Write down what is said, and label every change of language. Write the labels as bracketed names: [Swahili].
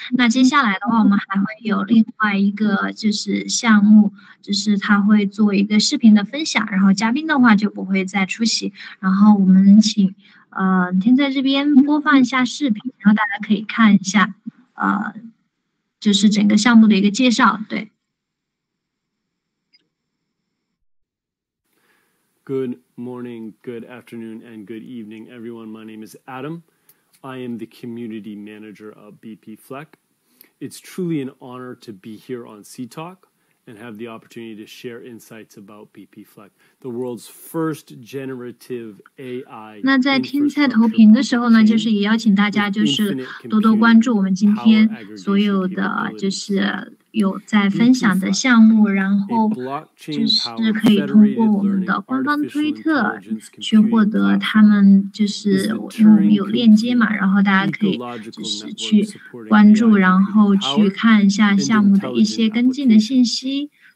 [Chinese] 那接下来的话，我们还会有另外一个就是项目，就是他会做一个视频的分享，然后嘉宾的话就不会再出席。然后我们请天在这边播放一下视频，然后大家可以看一下就是整个项目的一个介绍。对。 [English] Good morning, good afternoon, and good evening, everyone. My name is Adam. I am the community manager of BP Fleck. It's truly an honor to be here on CTalk and have the opportunity to share insights about BP Fleck, the world's first generative AI. [Chinese] 那在听菜投屏的时候呢，就是也邀请大家就是多多关注我们今天所有的就是有在分享的项目，然后就是可以通过我们的官方推特去获得他们，就是因为我们有链接嘛，然后大家可以就是去关注，然后去看一下项目的一些跟进的信息。